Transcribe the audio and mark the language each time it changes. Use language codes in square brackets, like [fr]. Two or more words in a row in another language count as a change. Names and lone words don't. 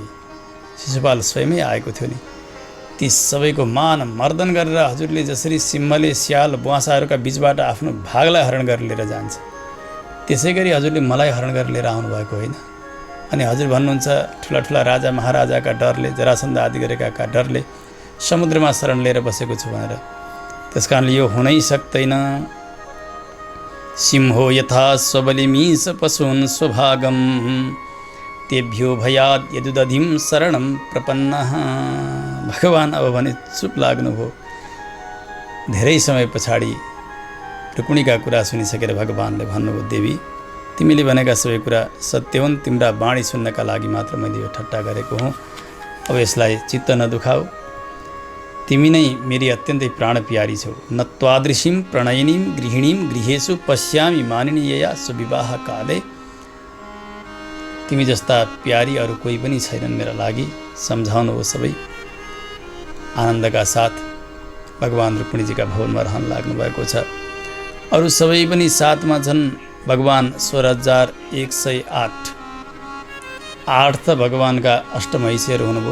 [ne] शिशुपाल स्वयमै आएको थियो नि। ती सबैको मान मर्दन गरेर हजुरले जसरी सिंहले स्याल बुवासाहरूका बीचबाट आफ्नो भागलाई हरण गरेर लिएर जान्छ, त्यसै गरी हजुरले मलाई हरण गरेर लिएर आउनुभएको होइन। अनि हजुर भन्नुहुन्छ ठुला ठुला राजा महाराजाका डरले, जरासन्ध आदि गरेका डरले समुद्रमा शरण लिएर बसेको छु भनेर। त्यसकारणले यो हुनै सक्दैन। [sa] सिंहो यथा स्वबलिमीश पशून् स्वभागम तेभ्यो भयाद यदुदधिम शरणम प्रपन्नः। [ne] भगवान अब भने चुप लाग्नुभयो। धेरै समय पछाडि रुक्मिणीका कुरा सुनिसकेर भगवानले भन्नुभयो, देवी तिमीले भनेका सबै कुरा सत्य हुन्, तिम्रा बाणी सुन्नका लागि मात्र मैले यो ठट्टा गरेको हुँ। अब यसलाई चित्त नदुखाऊ, तिमी नै मेरी अत्यन्तै प्राण प्यारी छौ। [sa] न त्वादृशीं प्रणयिनीं गृहिणीं गृहेषु पश्यामि मानिनीयया सुविवाह काले। [ne] तिमी जस्ता प्यारी अरू कोही पनि छैनन् मेरा लागि। सम्झाउनु हो सबै। आनन्दका साथ भगवान रुक्मिणीजीका भवनमा रहन लाग्नु भएको छ। अरू सबै पनि साथमा छन्। भगवान 16,108 त भगवानका अष्टमहिषीहरू हुनुभयो।